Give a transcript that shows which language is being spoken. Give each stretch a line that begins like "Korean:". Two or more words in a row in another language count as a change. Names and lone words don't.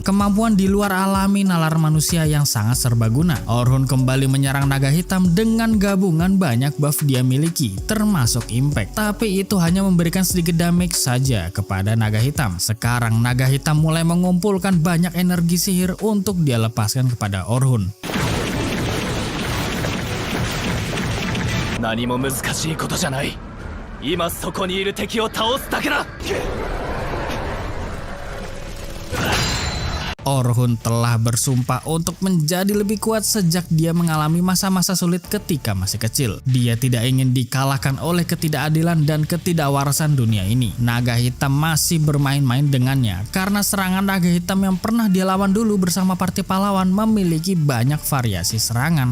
Indonesian: Kemampuan di luar alami nalar manusia yang sangat serbaguna. Orhun kembali menyerang naga hitam dengan gabungan banyak buff dia miliki, termasuk impact. Tapi itu hanya memberikan sedikit damage saja kepada naga hitam. Sekarang naga hitam mulai mengumpulkan banyak energi sihir untuk dia lepaskan kepada Orhun.
Japanese: 何も難しいことじゃない今そこにいる敵を倒すだけだ
Indonesian: Orhun telah bersumpah untuk menjadi lebih kuat sejak dia mengalami masa-masa sulit ketika masih kecil. Dia tidak ingin dikalahkan oleh ketidakadilan dan ketidakwarasan dunia ini. Naga hitam masih bermain-main dengannya karena serangan naga hitam yang pernah dia lawan dulu bersama parti pahlawan memiliki banyak variasi serangan.